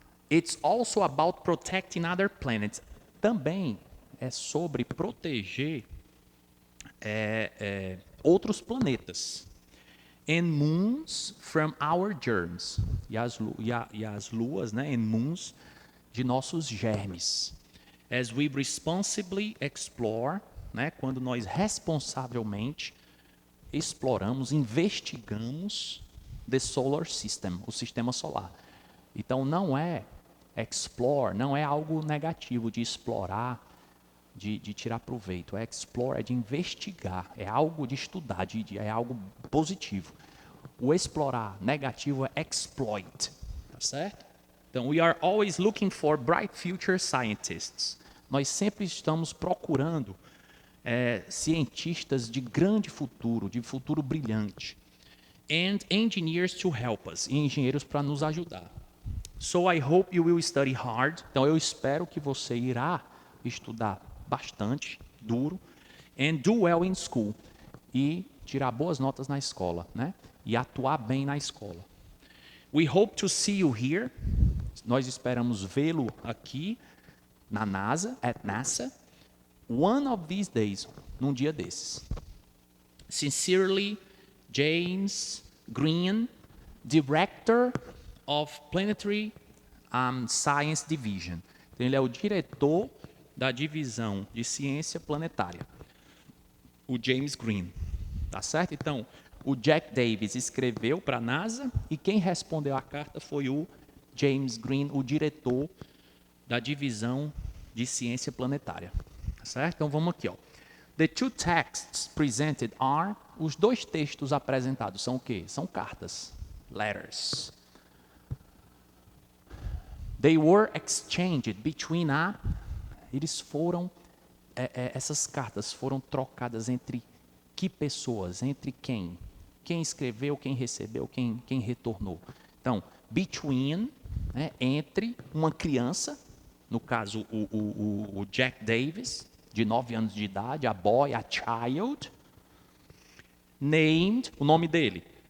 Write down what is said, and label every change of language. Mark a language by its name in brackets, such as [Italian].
[English] It's also about protecting other planets. [Portuguese] Também é sobre proteger outros planetas. [English] And moons from our germs. [Portuguese] E as luas, né? [English] And moons [Portuguese] de nossos germes. [English] As we responsibly explore, né? [Portuguese] Quando nós responsavelmente exploramos, investigamos [English] the solar system, [Portuguese] o sistema solar. Então não é explore, não é algo negativo de explorar, de tirar proveito. É explore, é de investigar, é algo de estudar, é algo positivo. O explorar negativo é exploit, tá certo? [English] Então, we are always looking for bright future scientists. [Portuguese] Nós sempre estamos procurando cientistas de grande futuro, de futuro brilhante. [English] And engineers to help us, [Portuguese] e engenheiros para nos ajudar. [English] So I hope you will study hard. [Portuguese] Então eu espero que você irá estudar bastante, duro, [English] and do well in school, [Portuguese] e tirar boas notas na escola, né? E atuar bem na escola. [English] We hope to see you here. [Portuguese] Nós esperamos vê-lo aqui na NASA, [English] at NASA, one of these days, [Portuguese] num dia desses. [English] Sincerely, James Green, Director of Planetary Science Division. [Portuguese] Então, ele é o diretor da divisão de ciência planetária. O James Green. Tá certo? Então, o Jack Davis escreveu para a NASA e quem respondeu a carta foi o James Green, o diretor da divisão de ciência planetária. Tá certo? Então, vamos aqui, ó. [English] The two texts presented are... [Portuguese] Os dois textos apresentados são o quê? São cartas. Letters. [English] They were exchanged between [Portuguese] Eles foram... essas cartas foram trocadas entre que pessoas? Entre quem? Quem escreveu, quem recebeu, quem retornou. Então, between, né, entre uma criança, no caso o Jack Davis, de 9 anos de idade, [English] a boy, a child, named, [Portuguese] o nome dele,